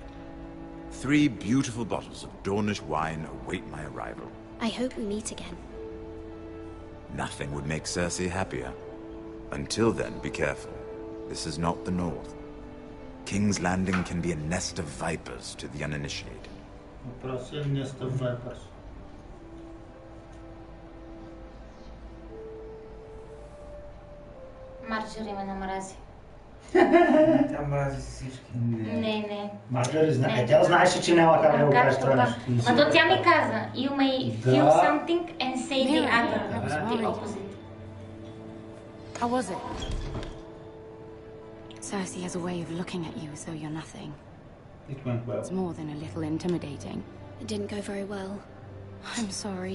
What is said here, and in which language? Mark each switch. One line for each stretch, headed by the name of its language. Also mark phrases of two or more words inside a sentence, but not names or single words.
English: 3 beautiful bottles of Dornish wine await my arrival. I hope we meet again. Nothing would make Cersei happier. Until then, be careful. This is not the North. King's Landing can be a nest of vipers to the uninitiated. Nest of vipers.
Bulgarian: Марджори ме намрази. Тя мрази всички. Не. Марджори знае. Тя знаеше, че няма как да го кажеш това нещо. Ма то тя ми каза,
English: you may feel something and say the other, the opposite. How was it? Cersei has a way of looking at you as though you're nothing. It went well. It's more than a little intimidating. It didn't go very well. I'm sorry.